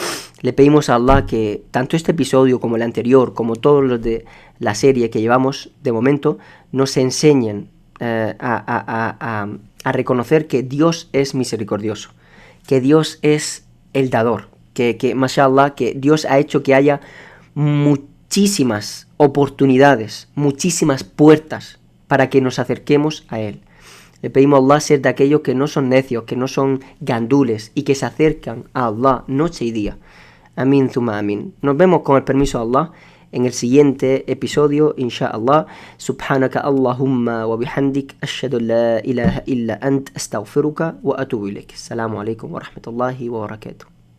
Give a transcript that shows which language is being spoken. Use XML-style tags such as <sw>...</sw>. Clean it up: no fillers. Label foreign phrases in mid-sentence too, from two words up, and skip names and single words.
<es>Le pedimos a Allah que tanto este episodio como el anterior, como todos los de la serie que llevamos de momento, nos enseñen a reconocer que Dios es misericordioso, que Dios es el dador, que mashallah, que Dios ha hecho que haya muchísimas oportunidades, muchísimas puertas para que nos acerquemos a Él. Le pedimos a Allah ser de aquellos que no son necios, que no son gandules y que se acercan a Allah noche y día.</es> <ar>آمين، ثم آمين.</ar> <es>Nos vemos con el permiso de Allah en el siguiente episodio,</es> <ar>إن شاء الله. سبحانك اللهم وبحمدك، أشهد أن لا إله إلا أنت، أستغفرك وأتوب إليك. السلام عليكم ورحمة الله وبركاته.</ar>